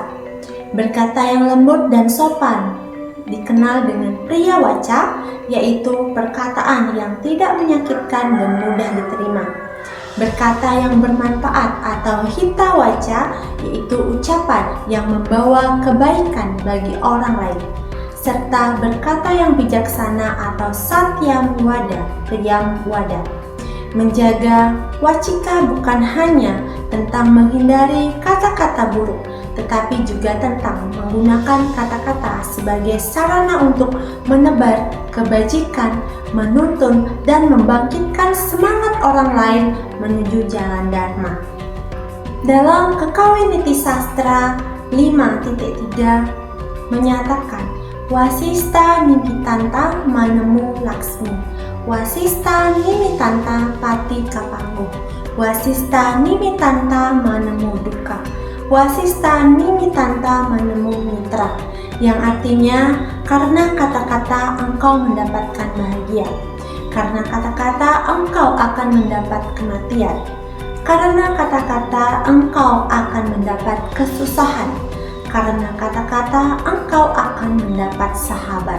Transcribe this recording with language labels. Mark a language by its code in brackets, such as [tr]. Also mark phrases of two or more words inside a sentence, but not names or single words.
[id] Berkata yang lembut dan sopan dikenal dengan [sa] प्रिय वाच, [id] yaitu perkataan yang tidak menyakitkan dan mudah diterima. Berkata yang bermanfaat atau [sa] हित वाच, [id] yaitu ucapan yang membawa kebaikan bagi orang lain. Serta berkata yang bijaksana atau [sa] सत्यं वद, प्रियं वद. [id] Menjaga wacika bukan hanya tentang menghindari kata-kata buruk, tetapi juga tentang menggunakan kata-kata sebagai sarana untuk menebar kebajikan, menuntun, dan membangkitkan semangat orang lain menuju jalan dharma. Dalam Kekawiniti Sastra 5.3 menyatakan, [kaw] Wasista nimitanta manemu laksmi, wasista nimitanta pati kapanggu, wasista nimitanta manemu duka, wasista nimitanta manemu mitra, [id] yang artinya karena kata-kata engkau mendapatkan bahagia, karena kata-kata engkau akan mendapat kematian, karena kata-kata engkau akan mendapat kesusahan, karena kata-kata engkau akan mendapat sahabat.